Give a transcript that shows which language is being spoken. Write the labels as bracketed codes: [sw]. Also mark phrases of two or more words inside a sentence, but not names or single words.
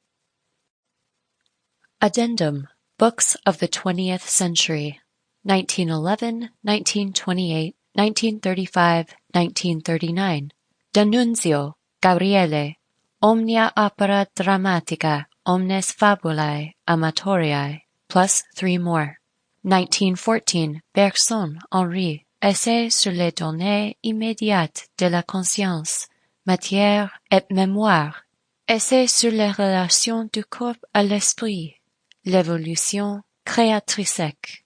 [en] Addendum, Books of the 20th Century, 1911, 1928, 1935, 1939. D'Annunzio, Gabriele, Omnia opera dramatica, omnes fabulae amatoriae, plus 3 more. 1914, Bergson, Henri, Essai sur les données immédiates de la conscience, matière et mémoire, Essai sur les relations du corps à l'esprit, l'évolution créatrice.